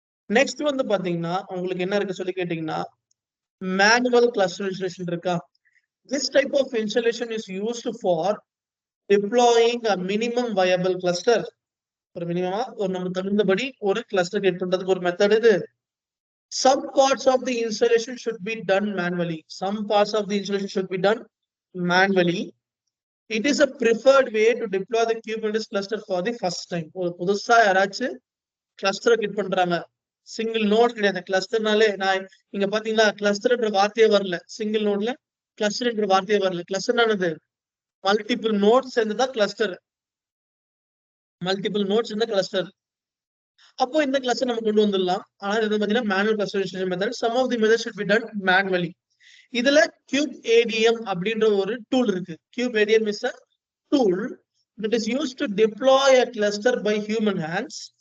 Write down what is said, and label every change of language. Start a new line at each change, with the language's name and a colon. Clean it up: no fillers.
Tamil: Next பாத்தீங்கன்னா உங்களுக்கு என்ன இருக்கு சொல்லி கேட்டீங்கன்னா, மேனுவல் கிளஸ்டர் இன்ஸ்டாலேஷன் இருக்கா.
English: This type of installation is used for deploying a minimum viable cluster.
Tamil: ஒரு மினிமமா ஒரு நம்ம தகுந்தபடி ஒரு கிளஸ்டர் கிரியேட் பண்றதுக்கு ஒரு மெத்தட் இது.
English: Some parts of the installation should be done manually. Some parts of the installation should be done manually. It is a preferred way to deploy the Kubernetes cluster for the first time.
Tamil: ஒரு புதுசா யாராச்சும் cluster create பண்றாங்க, single note கிடையாது. கிளஸ்டர்னாலே நான் இங்க பாத்தீங்களா, கிளஸ்டர்ன்ற வார்த்தையே வரல. சிங்கிள் நோட்ல கிளஸ்டர்ன்ற வார்த்தையே வரல. கிளஸ்டர்னானது மல்டிபிள் நோட்ஸ் சேர்ந்துதான் கிளஸ்டர். மல்டிபிள் நோட்ஸ் இந்த கிளஸ்டர். அப்போ இந்த கிளஸ்டர் நம்ம கொண்டு வந்துடலாம். ஆனா இது பாத்தீங்கன்னா
English: Manual clusterization method. Some of the methods should be done manually.
Tamil: இதுல KubeADM அப்படின்ற ஒரு டூல் இருக்கு.
English: KubeADM is a tool that is used to deploy a cluster by human hands.